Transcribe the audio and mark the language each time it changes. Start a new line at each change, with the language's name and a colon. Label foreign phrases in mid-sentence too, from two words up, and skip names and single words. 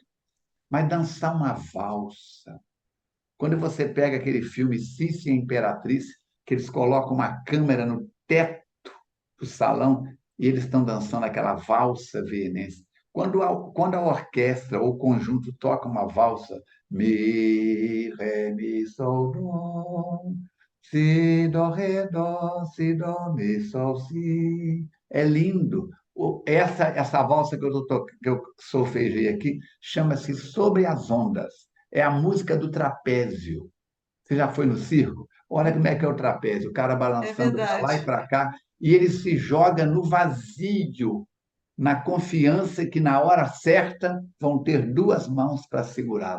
Portuguese: Mas dançar uma valsa. Quando você pega aquele filme Sícia e a Imperatriz, que eles colocam uma câmera no teto do salão e eles estão dançando aquela valsa veemense. Quando a orquestra ou o conjunto toca uma valsa, mi, ré, mi, sol, dó, si, dó, ré, dó, si, dó, mi, sol, si. É lindo. Essa valsa que eu solfejei aqui chama-se Sobre as Ondas. É a música do trapézio. Você já foi no circo? Olha como é que é o trapézio, o cara É balançando para lá e verdade. para cá, e ele se joga no vazio, na confiança que na hora certa vão ter duas mãos para segurá-lo.